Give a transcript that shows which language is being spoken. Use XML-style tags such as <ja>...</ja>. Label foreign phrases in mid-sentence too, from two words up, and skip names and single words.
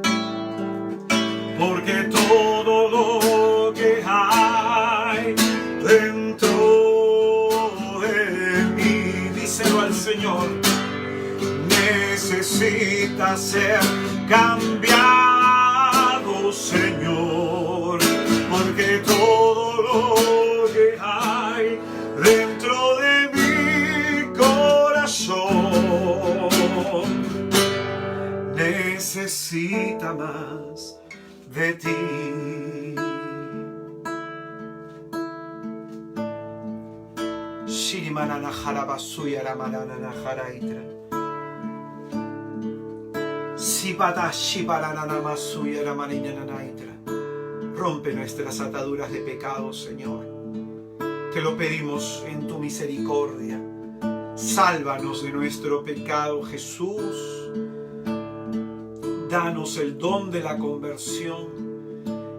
<es>Porque todo lo que hay dentro de mí, díselo al Señor, necesita ser cambiado, Señor. Porque todo lo que hay dentro de mi corazón necesita más de ti. Shirimanana jarabasuya ramanana jaraitra. Sibada shibaranana masuya ramanina naitra. Rompe nuestras ataduras de pecado, Señor. Te lo pedimos en tu misericordia. Sálvanos de nuestro pecado, Jesús. Danos el don de la conversión.</es>